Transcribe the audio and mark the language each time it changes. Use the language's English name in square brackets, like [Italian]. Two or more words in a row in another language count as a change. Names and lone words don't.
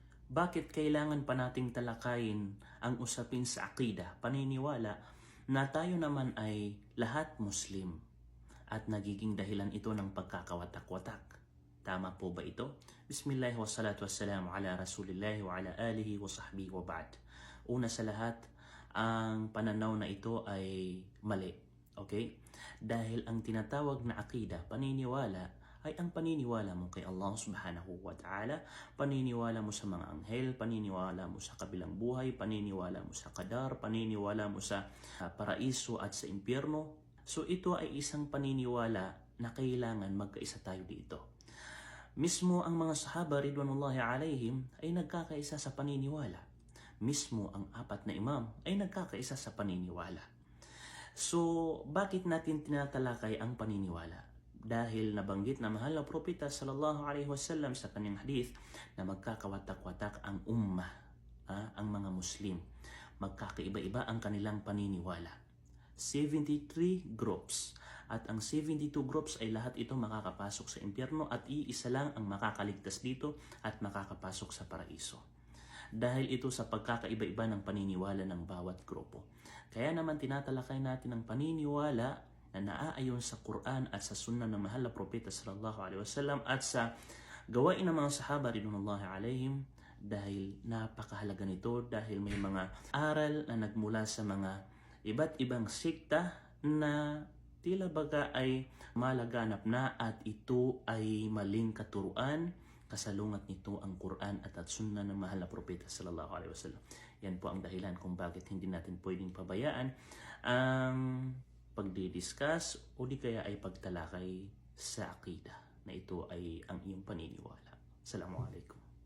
[Filipino] Bakit kailangan pa nating talakayin ang usapin sa akida, paniniwala, na tayo naman ay lahat Muslim at nagiging dahilan ito ng pagkakawatak-watak? Tama po ba ito? [Arabic] بسم الله والصلاة والسلام على رسول الله وعلى آله وصحبه وبعد. [Filipino] Una sa lahat, ang pananaw na ito ay mali. Okay? Dahil ang tinatawag na akida, paniniwala, ay ang paniniwala mo kay Allah [Arabic] سبحانه وتعالى, [Filipino] paniniwala mo sa mga anghel, paniniwala mo sa kabilang buhay, paniniwala mo sa qadar, paniniwala mo sa paraiso at sa impyerno. So ito ay isang paniniwala na kailangan magkaisa tayo dito. Mismo ang mga sahaba [Arabic] رضوان الله عليهم [Filipino] ay nagkakaisa sa paniniwala. Mismo ang apat na imam ay nagkakaisa sa paniniwala. So bakit natin tinatalakay ang paniniwala? Dahil nabanggit na mahal na propeta [Arabic] صلى الله عليه وسلم [Filipino] sa kanyang hadith na magkakawatak-watak ang ummah, ang mga Muslim. Magkakaiba-iba ang kanilang paniniwala. 73 groups. At ang 72 groups ay lahat ito makakapasok sa impyerno at iisa lang ang makakaligtas dito at makakapasok sa paraiso. Dahil ito sa pagkakaiba-iba ng paniniwala ng bawat grupo. Kaya naman tinatalakay natin ang paniniwala na naaayon sa Quran at sa sunnah ng mahal na propeta [Arabic] صلى الله عليه وسلم [Filipino] at sa gawain ng mga sahaba [Arabic] رضوان الله عليهم, [Filipino] dahil napakahalaga nito, dahil may mga aral na nagmula sa mga iba't ibang sikta na tila baga ay malaganap na at ito ay maling katuruan. Kasalungat nito ang Quran at sunnah ng mahal na propeta [Arabic] صلى الله عليه وسلم. [Filipino] Yan po ang dahilan kung bakit hindi natin pwedeng pabayaan ang pagdidiscuss o di kaya ay pagtalakay sa akida na ito ay ang iyong paniniwala. Assalamualaikum.